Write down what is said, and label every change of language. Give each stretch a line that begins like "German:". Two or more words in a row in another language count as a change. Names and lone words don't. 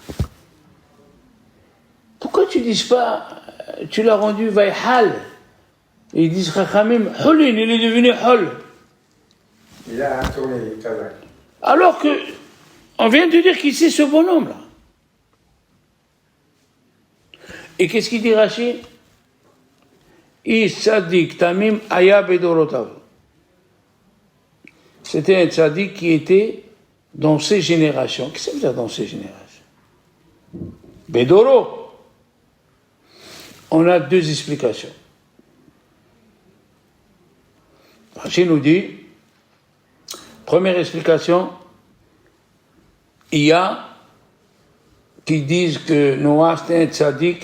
French: Pourquoi tu ne dis pas, tu l'as rendu Vaïhal? Et ils disent
Hebrew: חכמים, חולין,
French: il est devenu Hol. Il a tourné, Alors que, on vient de dire qui c'est ce bonhomme-là. Et qu'est-ce qu'il dit Rachid?
Hebrew: איש צדיק תמים היה בדורותיו.
French: C'était un tzadik qui était dans ses générations. Qu'est-ce que ça veut dire dans ses générations? Bedoro. On a deux explications. Rachid nous dit, première explication, il y a qui disent que Noah c'était un tzaddik.